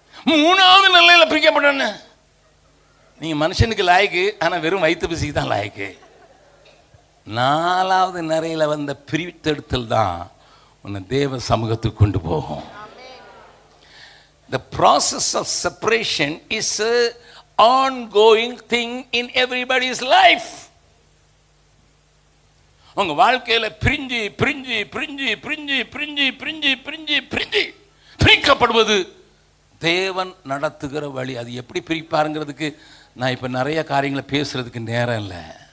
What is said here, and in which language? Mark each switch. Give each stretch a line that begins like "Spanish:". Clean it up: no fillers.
Tamil: மூணாவது நிலையில் பிரிக்கப்பட்டவன்னு நீங்கள் மனுஷனுக்கு லாய்க்கு, ஆனால் வெறும் வயிற்று பிசிக்கு தான் லாய்க்கு. நாலாவது நிறையில் வந்த பிரித்தெடுத்தல் தான் உன்னை தேவ சமூகத்துக்கு கொண்டு போகும்.
English: The process of separation is an ongoing thing in everybody's life.
Tamil: உங்க வாழ்க்கையில் பிரிஞ்சு பிரிஞ்சு பிரிஞ்சு பிரிஞ்சு பிரிஞ்சு பிரிஞ்சு பிரிஞ்சு பிரிஞ்சு பிரிக்கப்படுவது தேவன் நடத்துகிற வழி. அது எப்படி பிரிப்பாருங்கிறதுக்கு நான் இப்போ நிறைய காரியங்களை பேசுறதுக்கு நேரம் இல்லை.